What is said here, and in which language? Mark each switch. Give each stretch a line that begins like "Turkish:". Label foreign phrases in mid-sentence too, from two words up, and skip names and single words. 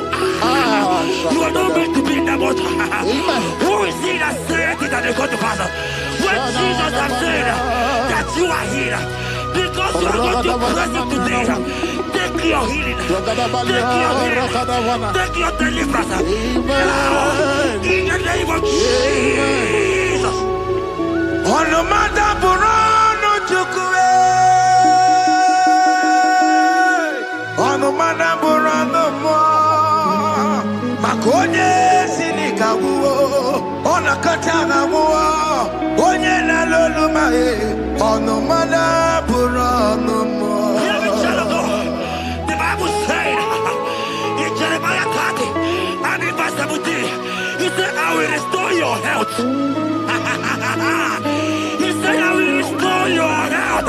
English: You are not meant to be in that water. Who is he that said it and they got to pass? When Jesus has said that you are healed, because you are going to praise him today, take your healing, take your deliverance. Now, in the name of Jesus. Onomada burano chukwe. Onomada burano mo. Makonye sinika wuo. Onakataga wuo. Onye na loluma e. Onomada burano mo. Hear me, child of God. The Bible said in Jeremiah 30 and in verse 17, he said, I will restore your health. He said, I will restore your health.